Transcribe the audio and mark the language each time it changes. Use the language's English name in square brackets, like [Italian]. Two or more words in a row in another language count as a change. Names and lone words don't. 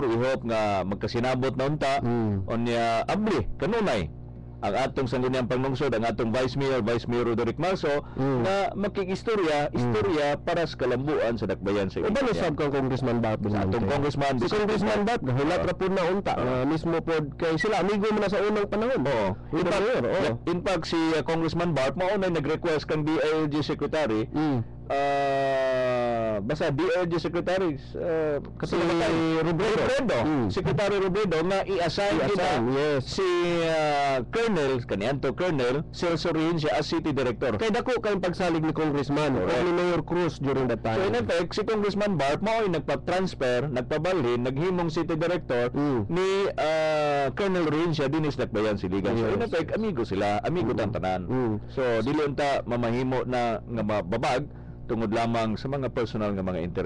[English] We hope [Cebuano] nga magkasinabot na unta onya abli kanunay ang atong sangguniang panglungsod, ang atong Vice Mayor Roderick Marso na makikistorya para sa kalambuan sa dakbayan sa Iba na sab kang Congressman Bat sa atong Congressman si Congressman Bat hulat ra pud na unta mismo pod kay sila amigo mo na sa unang panahon. [English] In fact [Cebuano] si Congressman Bart mao na nag-request kang DILG Secretary basta DILG Secretary si Robredo Secretary Robredo nga i-assign si Colonel Celso Rincia [English] as City Director. [Cebuano] Kay dako kay pagsalig ni Congressman o ni Mayor Cruz [English] during that time. So in effect, [Cebuano] si Congressman Bart mao ay nagpa-transfer, nagpabalhin, naghimong City Director ni Colonel Rincia dinis dakbayan siligan. [English] So in effect, [Cebuano] amigo sila, amigo tanan. So dili unta mamahimo na nga mababag tungod lamang sa mga personal nga mga interes.